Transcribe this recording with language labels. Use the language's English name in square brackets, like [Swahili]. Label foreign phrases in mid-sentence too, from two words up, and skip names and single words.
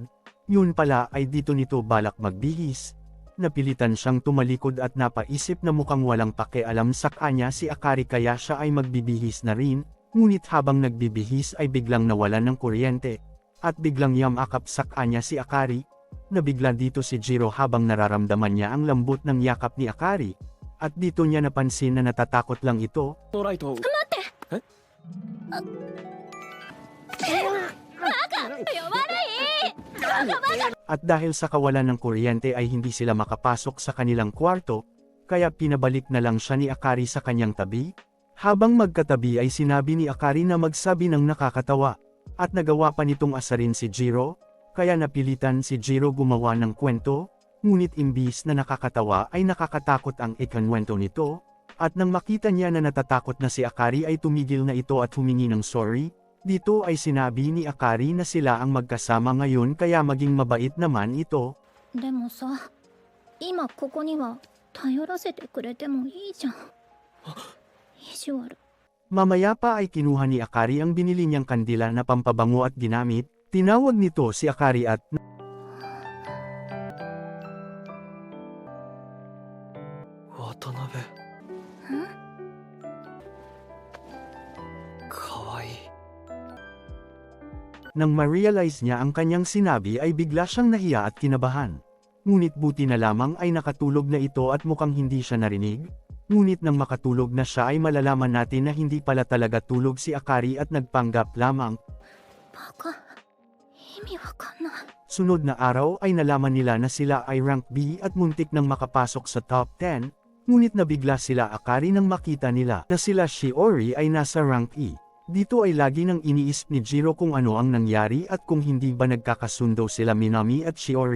[Filipino] Yun pala ay dito nito balak magbihis. Napilitan siyang tumalikod at napaisip na mukhang walang pakialam sa kanya si Akari kaya siya ay magbibihis na rin. Ngunit habang nagbibihis ay biglang nawalan ng kuryente, at biglang yamakap sa kanya si Akari. Nabigla dito si Jiro habang nararamdaman niya ang lambot ng yakap ni Akari, at dito niya napansin na natatakot lang ito. [Japanese] ノーライト。え？ [Filipino] At dahil sa kawalan ng kuryente ay hindi sila makapasok sa kanilang kwarto, kaya pinabalik na lang siya ni Akari sa kanyang tabi. Habang magkatabi ay sinabi ni Akari na magsabi ng nakakatawa, at nagawa pa nitong asarin si Jiro, kaya napilitan si Jiro gumawa ng kwento, ngunit imbis na nakakatawa ay nakakatakot ang ikanwento nito, at nang makita niya na natatakot na si Akari ay tumigil na ito at humingi ng sorry. Dito ay sinabi ni Akari na sila ang magkasama ngayon kaya maging mabait naman ito. [Japanese] でもさ、今ここには頼らせてくれてもいいじゃん。意地悪。 [Filipino] Mamaya pa ay kinuha ni Akari ang binili niyang kandila na pampabango at ginamit. Tinawag nito si Akari at [Japanese] 渡辺。かわいい。 [Filipino] nang ma-realize niya ang kanyang sinabi ay bigla siyang nahiya at kinabahan. Ngunit buti na lamang ay nakatulog na ito at mukhang hindi siya narinig. Ngunit nang makatulog na siya ay malalaman natin na hindi pala talaga tulog si Akari at nagpanggap lamang. [Japanese] バカ。意味わかんない。 [Filipino] Sunod na araw ay nalaman nila na sila ay rank B at muntik nang makapasok sa top 10. Ngunit nabigla sila Akari nang makita nila na sila Shiori ay nasa rank E. Dito ay lagi nang iniisip ni Jiro kung ano ang nangyari at kung hindi ba nagkakasundo sila Minami at Shiori.